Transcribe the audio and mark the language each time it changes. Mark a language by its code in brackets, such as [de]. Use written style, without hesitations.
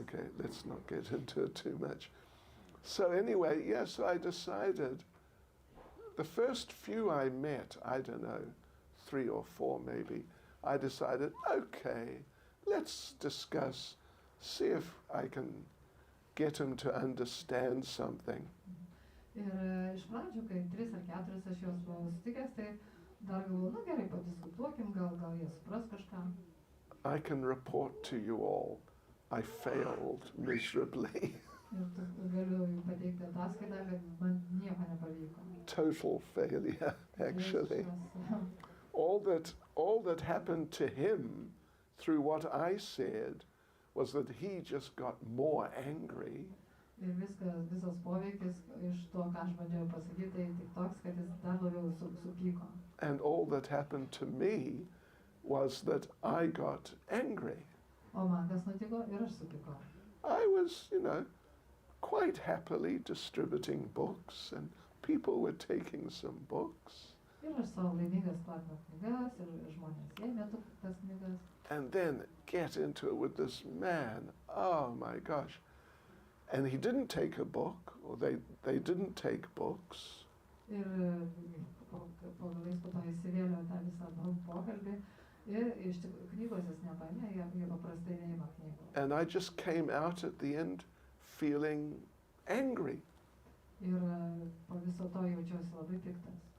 [en] Okay, let's not get into it too much. So anyway, yes, I decided, the first few I met, I don't know, 3 or 4 maybe, I decided, okay, let's discuss, see if I can get him to understand something. [lt] Ir iš pradžių, kai 3 ar 4 aš juos buvau sutikęs, tai dar galvoju, nu gerai, padiskutuokim, gal jie supras kažką. [en] I can report to you all, I failed miserably. [lt] Ir galiu jums pateikti ataskaitą, kad man nieko nepavyko. [en] Total failure, actually. All that happened to him through what I said was that he just got more angry. [lt] Ir visas poveikis iš to, ką aš bandžiau pasakyti, tai tik toks, kad jis dar labiau supyko. [en] And all that happened to me was that I got angry. [lt] O man kas nutiko ir aš supykau. [en] I was, quite happily distributing books and people were taking some books. [lt] Ir aš savo laimingas platinau knygas ir žmonės ėmė tas knygas. [en] And then get into it with this man. Oh my gosh. And he didn't take a book, or they didn't take books. [lt] Ir pagalais po to įsivėliau tą visą pokalbį ir iš tikrųjų knygos jis nepaėmė, jie paprastai neima knygų. [en] And I just came out at the end feeling angry. [lt] Ir po viso to jaučiausi labai piktas.